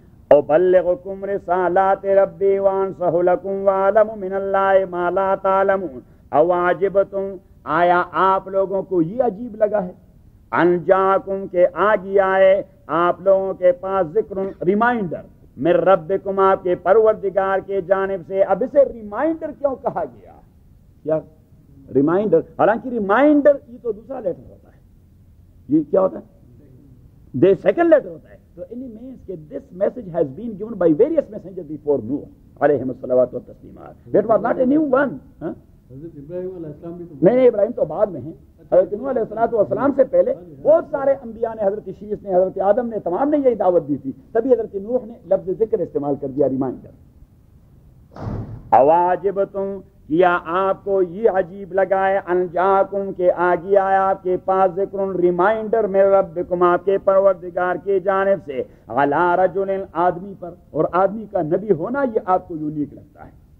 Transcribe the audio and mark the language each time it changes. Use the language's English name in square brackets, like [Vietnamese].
[Arabic] أبلغكم رسالات ربي وأنصح لكم وأعلم من الله ما لا تعلمون أو عجبتم، [Urdu] آیا آپ لوگوں کو یہ عجیب لگا ہے، ان جاکم کے آگے آئے آپ لوگوں کے پاس ذکر ریمائنڈر من ربکم، آپ کے پروردگار کے جانب سے. اب اسے ریمائنڈر کیوں کہا گیا؟ کیا ریمائنڈر؟ حالانکہ ریمائنڈر یہ تو دوسرا لیٹر ہوتا ہے، یہ کیا ہوتا ہے؟ [English] the second letter [Urdu] ہوتا ہے. [English] So it means that this message has been given by various messengers before Nuh علیہم الصلوات والتسلیمات. That was not a new one. [Urdu] حضرت ابراہیم علیہ السلام بھی تو نہیں، ابراہیم تو بعد میں ہیں. حضرت نوح علیہ الصلوۃ والسلام سے پہلے بہت سارے انبیاء نے، حضرت شیس نے، حضرت آدم نے، تمام نے یہی دعوت دی تھی. تبھی حضرت نوح نے لفظ ذکر استعمال کر دیا، ریمائنڈر. اواجبتم، کیا آپ کو یہ عجیب لگا ہے، ان جاکم کے آگے آیا آپ کے پاس ذکر ریمائنڈر من ربکم، آپ کے پروردگار کی جانب سے، علی رجل، آدمی پر، اور آدمی کا نبی ہونا یہ آپ کو یونیک لگتا ہے.